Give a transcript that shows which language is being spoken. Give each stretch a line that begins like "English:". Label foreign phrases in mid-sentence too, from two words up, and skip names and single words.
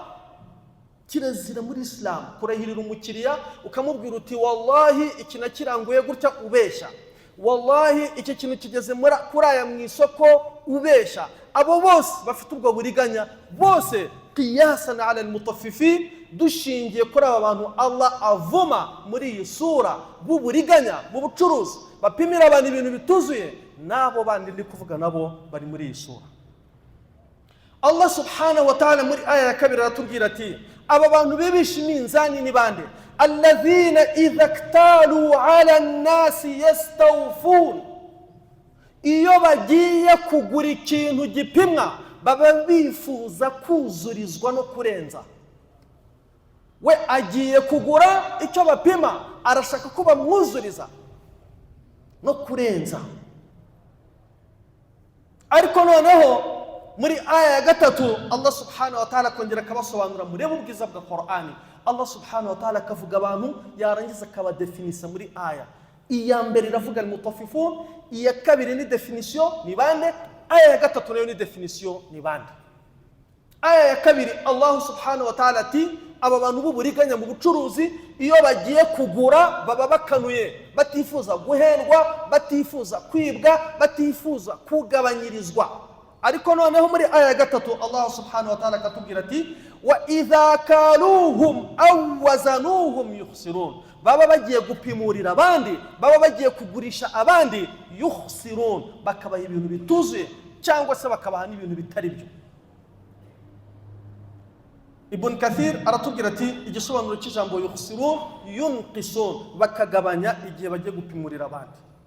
Kinyarwanda: Kirazira muri Islam kurahirira umukiriya ukamubwira uti wallahi iki nakiranguye gutya ubeshya, wallahi iki kintu kigeze kuri aya mu isoko ubeshya. Abo bose bafite ubwo buriganya, bose
Arabic: قياساً على المطففين,
Kinyarwanda: dushingiye kuri aba bantu Allah avuma muri iyi sura b'uburiganya mu bucuruzi, bapimira abantu ibintu bituzuye. Nabo bandi ndi kuvuga nabo bari muri iyi sura. Allah
Arabic: سبحانه وتعالى
Kinyarwanda: muri aya ya kabiri aratubwira ati aba bantu bibisha iminzani ni bande?
Arabic: الذين إذا اكتالوا على الناس يستوفون,
Kinyarwanda: iyo bagiye kugura ikintu gipimwa baba bifuza kuzurizwa no kurenza. We agiye kugura icyo bapima, arashaka ko bamwuzuriza no kurenza. Ariko noneho muri aya ya gatatu Allah
Arabic: سبحانه وتعالى
Kinyarwanda: kongera akabasobanura murebe ubwiza bwa Qur'ani. Allah
Arabic: سبحانه وتعالى
Kinyarwanda: akavuga abantu yarangiza akabadefinisa muri aya. Iya mbere iravuga al-mutaffifun, iya kabiri ni definition ni bande, aya ya gatatu nayo ni definition ni bande. Aya ya kabiri Allah
Arabic: سبحانه وتعالى
Kinyarwanda: ati aba bantu b'uburiganya mu bucuruzi iyo bagiye kugura baba bakanuye, batifuza guhendwa, batifuza kwibwa, batifuza kugabanyirizwa. Ariko noneho muri aya ya gatatu Allah
Arabic: سبحانه وتعالى
Kinyarwanda: akatubwira ati
Arabic: وإذا كالوهم أو وزنوهم يخسرون,
Kinyarwanda: baba bagiye gupimurira abandi, baba bagiye kugurisha abandi, yukhsirun, bakabaha ibintu bituzuye cyangwa se bakabaha n'ibintu bitari byo. Ibn Kathir aratubwira ati igisobanuro cy'ijambo
Arabic: يخسرون ينقصون,
Kinyarwanda: bakagabanya igihe bagiye gupimurira abandi.